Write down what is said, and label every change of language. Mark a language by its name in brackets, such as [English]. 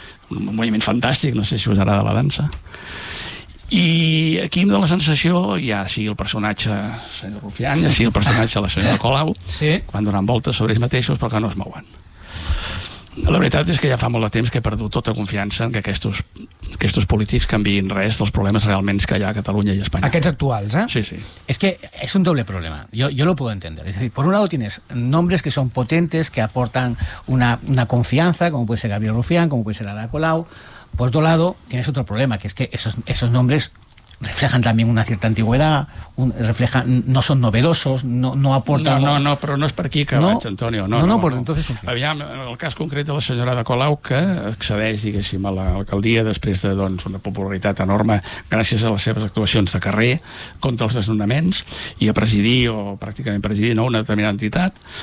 [Catalan] Un moviment fantàstic, no sé si us agrada la dansa. I aquí em dóna la sensació, ja sigui el personatge senyor Rufián, ja sigui el personatge la senyora Colau, sí. Van donant voltes sobre ells mateixos, però que no es mouen. La veritat és que ja fa molt de temps que he perdut tota confiança en que aquests polítics canviïn res dels problemes realment que hi ha a Catalunya i a Espanya. Aquests actuals, eh? Sí, sí. És que és un doble problema, jo [Spanish] lo puedo entender. [Catalan] És a dir, [Spanish] por un lado tienes nombres que son potentes, que aportan una confianza, como puede ser Gabriel Rufián, como puede ser Ada Colau. Por otro lado, tienes otro problema, que es que esos nombres reflejan también una cierta antigüedad, no son novedosos, no aportan... [Catalan] No, però no és per aquí que no? Vaig, Antonio. No, [Spanish] pues entonces... [Catalan] Aviam, en el cas concret de la senyora de Colau, que accedeix, diguéssim, a l'alcaldia després de, doncs, una popularitat enorme gràcies a les seves actuacions de carrer contra els desnonaments i a presidir, o pràcticament presidir, no, una determinada entitat.